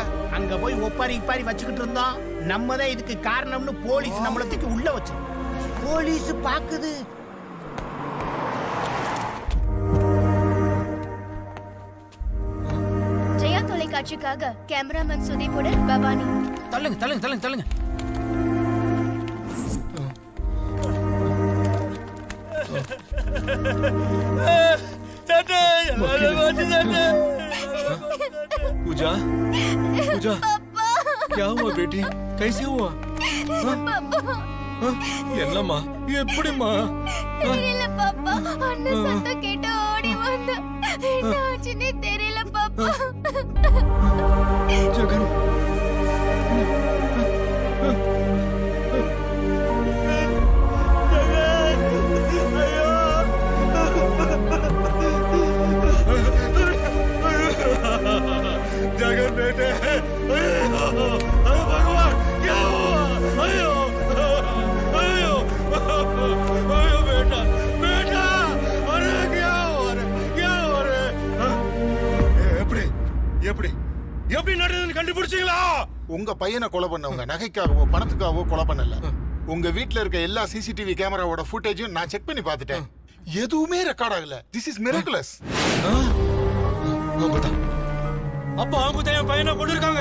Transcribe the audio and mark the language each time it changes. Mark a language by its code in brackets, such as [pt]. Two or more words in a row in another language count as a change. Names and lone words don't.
[ta] அங்க போய் ஒப்பாரி இப்பாரி வச்சுக்கிட்டு இருந்தோம். நம்ம தான் இதுக்கு காரணம்னு போலீஸ் நம்மள தூக்கி உள்ள வச்சோம். போலீஸ் பாக்குது. ஜெயா தொலைக்காட்சிக்காக கேமராமேன் சுதீப்புடன் பவானி. தள்ளுங்க தள்ளுங்க தள்ளுங்க தள்ளுங்க. [hi] पूजा पूजा क्या हुआ बेटी, कैसे हुआ? [ta] என்னம்மா எப்படிம்மா? தெரியல பாப்பா, அண்ணன் சத்தம் கேட்டு ஓடி வந்த. என்ன ஆச்சுன்னே தெரியல பாப்பா. ஜெகன் [hi] जगन बेटे, भगवान क्या हुआ? अयो अयो अयो बेटा बेटा, अरे क्या हुआ रे, क्या हुआ रे? [ta] எப்படி எப்படி எப்படி நடந்ததுன்னு கண்டுபிடிச்சீங்களா? உங்க பையனை கொலை பண்ணவங்க நகைக்காகவோ பணத்துக்காகவோ கொலை பண்ணல. உங்க வீட்ல இருக்க எல்லா சிசிடிவி கேமராவோட ஃபுட்டேஜும் நான் செக் பண்ணி பார்த்துட்டேன். எதுவுமே ரெக்கார்ட் ஆகல. [en] This is miraculous. [ta] அப்ப அவங்க தான் என் பையனை கொண்டு இருக்காங்க.